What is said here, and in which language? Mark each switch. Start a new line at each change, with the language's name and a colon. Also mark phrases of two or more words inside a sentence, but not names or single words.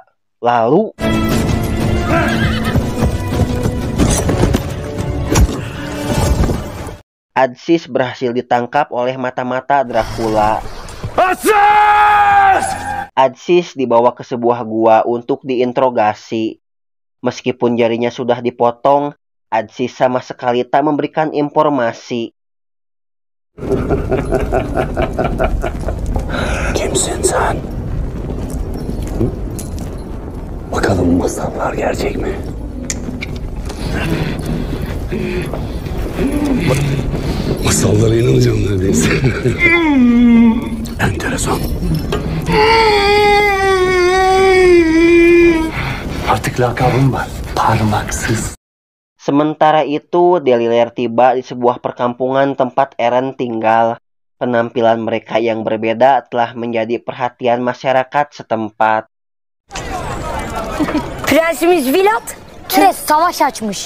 Indonesian: Lalu Adsis berhasil ditangkap oleh mata-mata Dracula. Adsis dibawa ke sebuah gua untuk diinterogasi. Meskipun jarinya sudah dipotong, Adsis sama sekali tak memberikan informasi.
Turkish: Kimsin sen? Bakalım masallar gerçek mi? Masallara inanacağım neredeyse. Enteresan. Artık lakabım var. Parmaksız.
Indonesian: Sementara itu, Deliler tiba di sebuah perkampungan tempat Eren tinggal. Penampilan mereka yang berbeda telah menjadi perhatian masyarakat setempat.
Turkish: Prensimiz Vilat Türk'e savaş açmış.